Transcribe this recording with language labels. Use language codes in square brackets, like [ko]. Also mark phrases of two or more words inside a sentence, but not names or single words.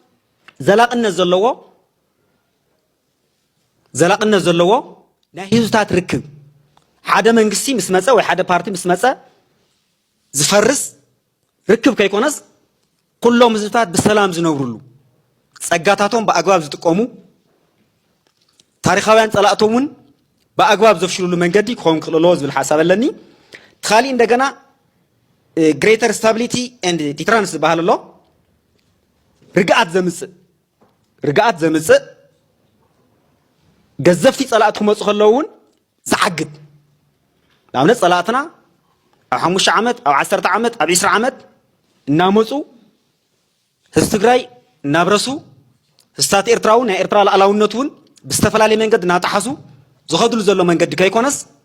[ti] ዘላቕነት ዘለዎ ናይ ህዝብታት ርክብ ሓደ መንግስቲ ምስ መፀ ወይ ሓደ ፓርቲ ምስ መፀ ዝፈርስ ርክብ ከይኮነስ ኩሎም ህዝብታት ብሰላም ዝነብሩሉ ፀጋታቶም ብኣግባብ ዝጥቀሙ ታሪኻውያን ፀላእቶም እውን ብኣግባብ ዘፍሽሉሉ መንገዲ ክኸውን ክኽእል ኣለዎ ዝብል ሓሳብ ኣለኒ ተኻሊእ እንደገና [en] greater stability and deterrence [ti] ዝበሃል ኣሎ ርግኣት ዘምፅእ ገዘፍቲ ፀላእት ክመፁ ከለዉ እውን ዝዓግድ ንኣብነት ፀላእትና ኣብ 5 ዓመት ኣብ 10 ዓመት ኣብ 20 ዓመት እናመፁ ህዝቢ ትግራይ እናብረሱ ህዝብታት ኤርትራ እውን ናይ ኤርትራ ሉኣላውነት እውን ብዝተፈላለየ መንገዲ እናጣሓሱ ዝኸድሉ ዘሎ መንገዲ ከይኮነስ